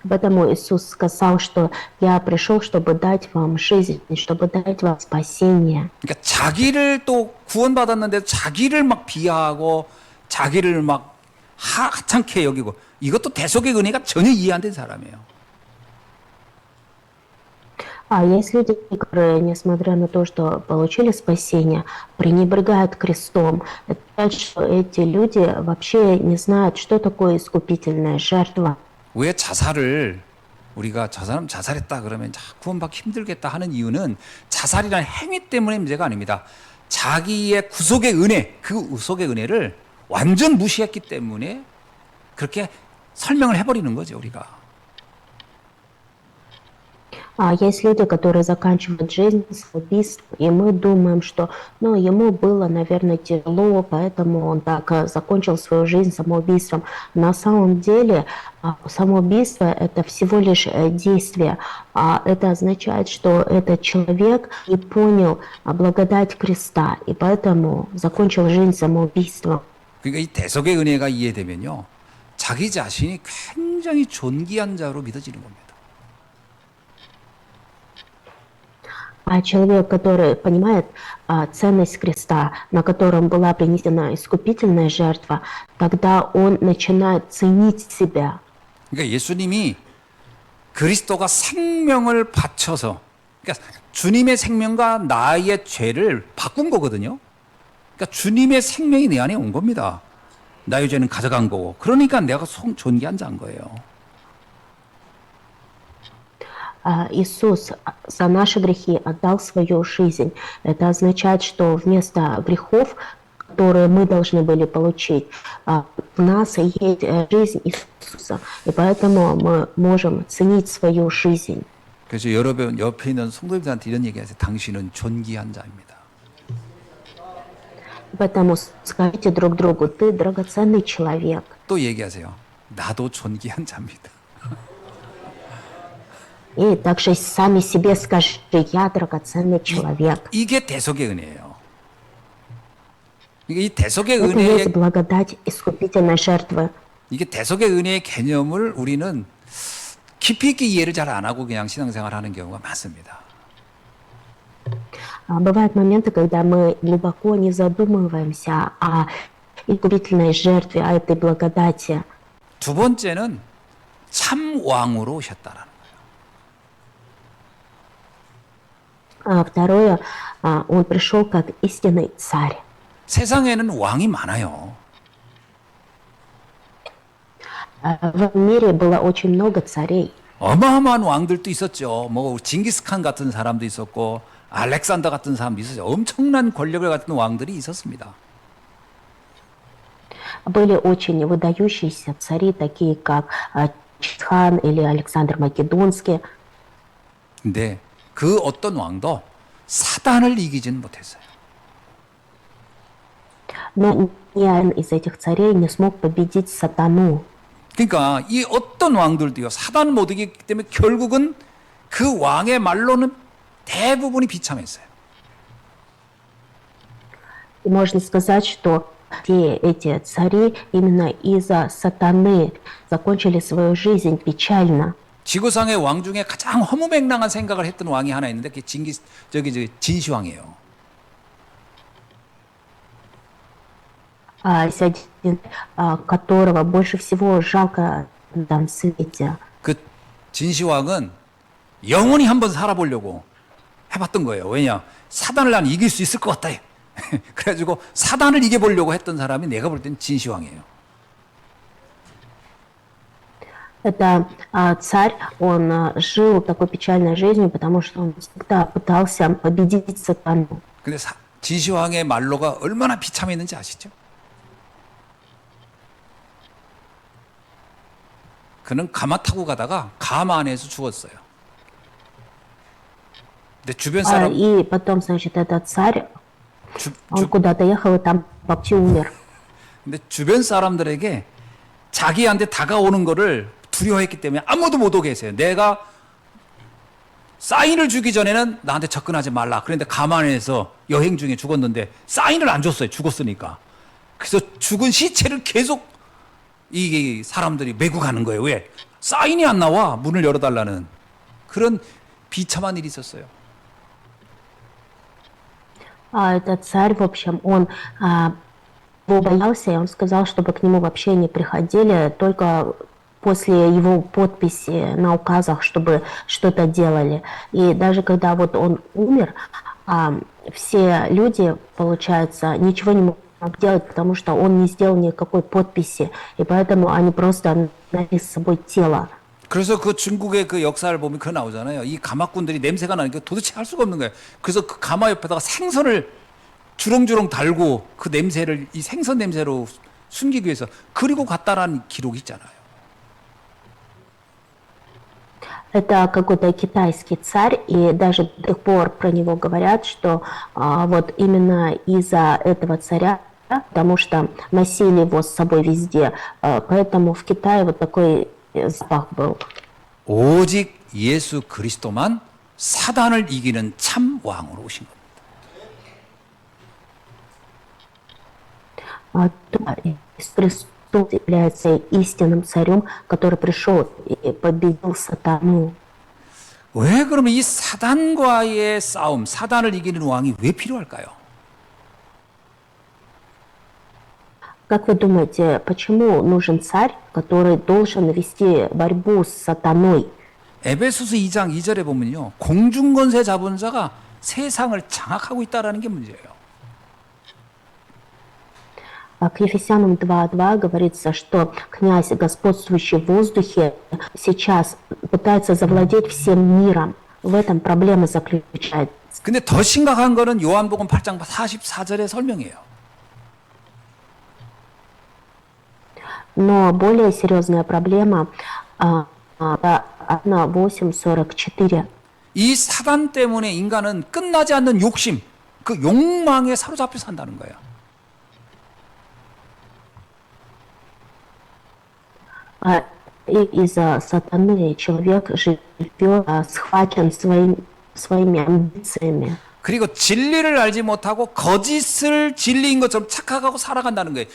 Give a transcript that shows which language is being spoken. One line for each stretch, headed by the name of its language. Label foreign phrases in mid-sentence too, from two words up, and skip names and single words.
Russian: Поэтому Иисус сказал, что я пришел, чтобы дать вам жизнь, чтобы дать вам спасение.
Korean: 그러니까 자기를 또 구원받았는데 자기를 막 비하하고 자기를 막 하찮게 여기고 이것도 대속의 은혜가 전혀 이해 안 된 사람이에요.
Russian: А есть люди, которые, несмотря на то, что получили спасение, пренебрегают крестом. Это значит, что эти люди вообще не знают, что такое искупительная жертва.
Korean: 왜 자살을 우리가 저 사람 자살했다 그러면 구원받기 힘들겠다 하는 이유는 자살이라는 행위 때문에 문제가 아닙니다. 자기의 구속의 은혜, 그 구속의 은혜를 완전 무시했기 때문에 그렇게 설명을 해버리는 거죠, 우리가.
Russian: А есть люди, которые заканчивают жизнь самоубийством, и мы думаем, что ну, ему было, наверное, тяжело, поэтому он так закончил свою жизнь самоубийством. На самом деле самоубийство – это всего лишь действие. Это означает, что этот человек не понял благодать креста, и поэтому закончил жизнь самоубийством.
Korean: 그러니까 이 대속의 은혜가 이해되면요, 자기 자신이 굉장히 존귀한 자로 믿어지는 겁니다.
Russian: А человек, который понимает ценность креста, на котором была принесена искупительная жертва, тогда он начинает ценить себя.
Korean: 그러니까 예수님이 그리스도가 생명을 바쳐서, 그러니까 주님의 생명과 나의 죄를 바꾼 거거든요. 그러니까 주님의 생명이 내 안에 온 겁니다. 나의 죄는 가져간 거고. 그러니까 내가 존귀한 자인 거예요.
Russian: Иисус за наши грехи отдал свою жизнь. Это означает, что вместо грехов, которые мы должны были получить, в нас есть жизнь Иисуса. И поэтому мы можем ценить свою жизнь.
Korean: 그래서 여러분 옆에 있는 성도님들한테 이런 얘기하세요. 당신은 존귀한 자입니다.
Russian: Поэтому скажите друг другу, ты драгоценный человек.
Korean: 또 얘기하세요. 나도 존귀한 자입니다.
Russian: И также сами себе скажи, я драгоценный человек.
Korean: 이게 대속의 은혜예요. 이 대속의 Это 은혜의
Russian: есть благодать искупительной жертвы.
Korean: 이게 대속의 은혜의 개념을 우리는 깊이 있게 이해를 잘 안 하고 그냥 신앙생활 하는 경우가 많습니다.
Russian: Бывают моменты, когда мы глубоко не задумываемся о искупительной жертве, о этой благодати.
Korean: 두 번째는 참 왕으로 오셨다라는 거예요.
Russian: Второе, он пришел как истинный царь.
Korean: 세상에는 왕이 많아요.
Russian: В мире было очень много царей.
Korean: 어마어마한 왕들도 있었죠. 뭐 징기스칸 같은 사람도 있었고 알렉산더 같은 사람도 있었죠. 엄청난 권력을 갖춘 왕들이 있었습니다.
Russian: Были очень выдающиеся цари, такие как Чингисхан или Александр Македонский.
Korean: 근데 그 어떤 왕도 사단을 이기지는 못했어요.
Russian: Но ни один из этих царей не смог победить сатану.
Korean: 그러니까 이 어떤 왕들도요, 사단을 못 이기기 때문에 결국은 그 왕의 말로는 대부분이 비참했어요.
Russian: И можно сказать, что все эти цари именно из-за сатаны закончили свою жизнь печально.
Korean: 지구상의 왕 중에 가장 허무맹랑한 생각을 했던 왕이 하나 있는데 그게 진시황이에요.
Russian: Есть один, которого больше всего жалко на этом свете.
Korean: 그 진시황은 영원히 한번 살아보려고 해봤던 거예요. 왜냐? 사단을 난 이길 수 있을 것 같다. 그래가지고 사단을 이겨보려고 했던 사람이 내가 볼 땐 진시황이에요.
Russian: Это царь, он жил такой печальной жизнью, потому что он всегда пытался победить сатану.
Korean: 근데 진시황의 말로가 얼마나 비참했는지 아시죠? 그는 가마 타고 가다가 가마 안에서 죽었어요. 근데 주변 사람
Russian: И потом, значит, этот царь, он куда-то ехал и там вообще умер.
Korean: 근데 주변 사람들에게 자기한테 다가오는 거를 두려워했기 때문에 아무도 못 오게 했어요. 내가 사인을 주기 전에는 나한테 접근하지 말라. 그런데 가만에서 여행 중에 죽었는데 사인을 안 줬어요. 죽었으니까. 그래서 죽은 시체를 계속 이게 사람들이 메고 가는 거예요. 왜? 사인이 안 на와. 문을 열어달라는 그런 비참한 일이 있었어요.
Russian: Этот царь, в общем, он его боялся, и он сказал, чтобы к нему вообще не приходили, только после его подписи на указах, чтобы что-то делали. И даже когда вот он умер, все люди, получается, ничего не мог делать, потому что он не сделал никакой подписи, и поэтому они просто носли с собой тело.
Korean: 그래서 그 중국의 그 역사를 보면 그 나오잖아요. 이 가마꾼들이 냄새가 나니까 도대체 할 수가 없는 거예요. 그래서 그 가마 옆에다가 생선을 주렁주렁 달고 그 냄새를 이 생선 냄새로 숨기기 위해서 그리고 갔다라는 기록이 있잖아요.
Russian: Это какой-то китайский царь, и даже до сих пор про него говорят, что вот именно из-за этого царя, потому что носили его с собой везде, поэтому в Китае вот такой запах был.
Korean: 오직 예수 그리스도만 사단을 이기는 참 왕으로 오신 겁니다.
Russian: Иисус Христос является истинным царем, который пришел и победил сатану.
Korean: 왜 그러면 이 사단과의 싸움, 사단을 이기는 왕이 왜 필요할까요?
Russian: Как вы думаете, почему нужен царь, который должен вести борьбу с сатаной?
Korean: 에베소서 2장 2절에 보면요. 공중권세 잡은 자가 세상을 장악하고 있다라는 게 문제예요.
Russian: К Ефесянам 2:2 говорится, что князь, господствующий в воздухе, сейчас пытается завладеть всем миром. В этом проблема заключается.
Korean: 근데 더 심각한 거는 요한복음 8장 44절의 설명이에요.
Russian: Но более серьезная проблема 8:44.
Korean: 이 사단 때문에 인간은 끝나지 않는 욕심, 그 욕망에 사로잡혀 산다는 거예요.
Russian: И из-за сатаны человек живет схвачен своими амбициями.
Korean: 그리고 진리를 알지 못하고 거짓을 진리인 것처럼 착각하고 살아간다는 거예요.